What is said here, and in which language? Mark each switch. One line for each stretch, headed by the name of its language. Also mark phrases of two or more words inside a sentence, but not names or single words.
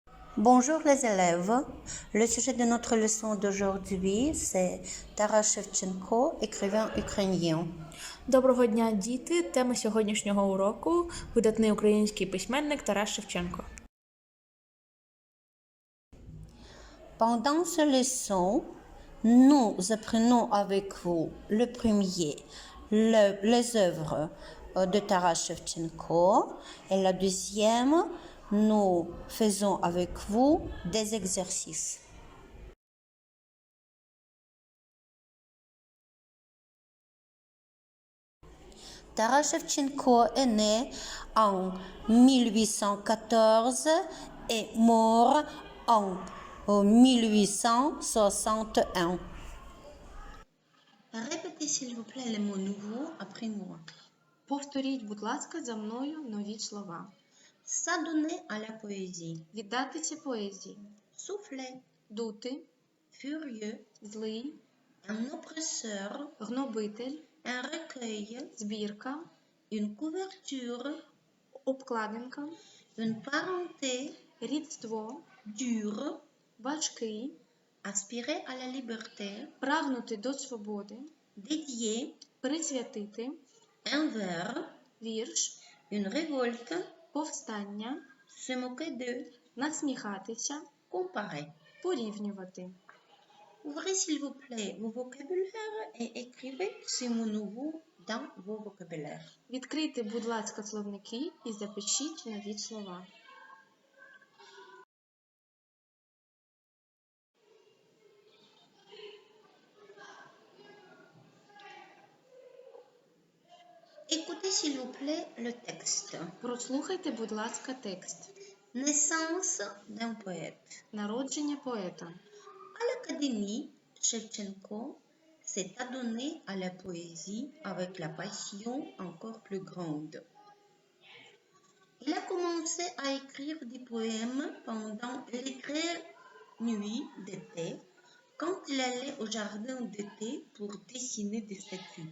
French: Bonjour les élèves. Le sujet de notre leçon d'aujourd'hui, c'est Taras Shevchenko, écrivain ukrainien.
Ukrainian: Доброго дня, діти! Тема сьогоднішнього уроку – видатний український письменник Тарас Шевченко.
French: Pendant ce leçon, nous apprenons avec vous le premier, les œuvres de Taras Shevchenko, et la deuxième, nous faisons avec vous des exercices. Taras Shevchenko est né en 1814 et mort en 1861. Répétez s'il vous plaît les mots nouveaux après moi.
Ukrainian: Повторіть, будь ласка, за мною нові слова.
French: S'adonner à la poésie.
Ukrainian: Віддатися поезії.
French: Souffler.
Ukrainian: Дути.
French: Furieux.
Ukrainian: Злий.
French: Un oppresseur.
Ukrainian: Гнобитель.
French: Un recueil.
Ukrainian: Збірка.
French: Une couverture.
Ukrainian: Обкладинка.
French: Une parenté.
Ukrainian: Рідство.
French: Dur.
Ukrainian: Важкий.
French: Aspirer à la liberté.
Ukrainian: Прагнути до свободи.
French: Dédier.
Ukrainian: Присвятити.
French: Un vers.
Ukrainian: Вірш.
French: Une révolte.
Ukrainian: Повстання.
French: Se moquer de.
Ukrainian: Насміхатися.
French: Comparer.
Ukrainian: Порівнювати.
French: Ouvrez s'il vous plaît vos vocabulaires et écrivez ces mots nouveaux dans vos vocabulaires.
Ukrainian: Відкрийте, будь ласка, словники і запишіть нові слова.
French: Écoutez s'il vous plaît le texte.
Ukrainian: Прослухайте, будь ласка, текст.
French: Naissance d'un poète.
Ukrainian: Народження поета.
French: À l'Académie, Shevchenko s'est adonné à la poésie avec la passion encore plus grande. Il a commencé à écrire des poèmes pendant les grêles nuits d'été, quand il allait au jardin d'été pour dessiner des statues.